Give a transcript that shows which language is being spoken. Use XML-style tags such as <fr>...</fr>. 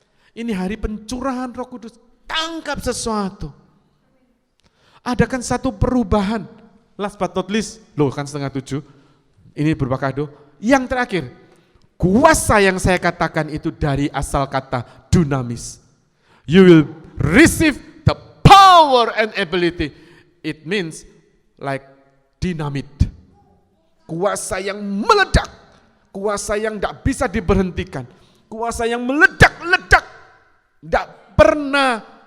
<id>Ini hari pencurahan Roh Kudus, tangkap sesuatu. Adakan satu perubahan.</id> <en>Last but not least,</en> <id>loh kan 6:30, ini berupa kado. Yang terakhir, kuasa yang saya katakan itu dari asal kata dunamis.</id> <en>You will receive the power and ability. It means like dynamite.</en> <id>Kuasa yang meledak, kuasa yang tidak bisa diberhentikan, kuasa yang meledak-ledak, tidak pernah.</id>